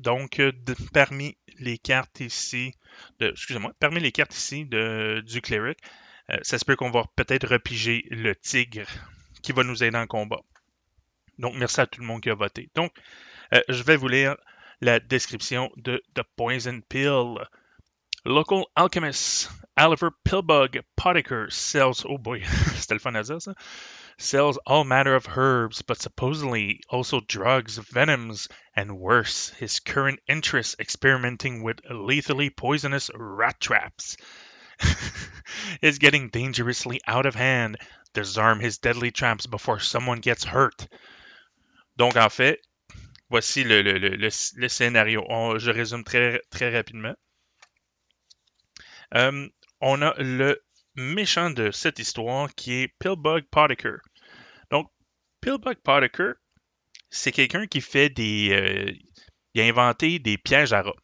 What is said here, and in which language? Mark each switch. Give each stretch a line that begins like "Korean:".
French: Donc, parmi les cartes ici, parmi les cartes ici du cleric, ça se peut qu'on va peut-être repiger le tigre qui va nous aider en combat. Donc, merci à tout le monde qui a voté. Donc, je vais vous lire la description de The Poison Pill.
English: Local alchemist Oliver Pillbug Potiker sells, oh boy,
French: c'était le fun à dire ça,
English: sells all manner of herbs, but supposedly also drugs, venoms, and worse, his current interest experimenting with lethally poisonous rat traps is getting dangerously out of hand. Disarm his deadly traps before someone gets hurt.
French: Donc, en fait, voici le scénario. Je résume très, très rapidement. On a le méchant de cette histoire qui est Pillbug Potiker. Donc, Pillbug Potiker, c'est quelqu'un qui fait il a inventé des pièges à rats.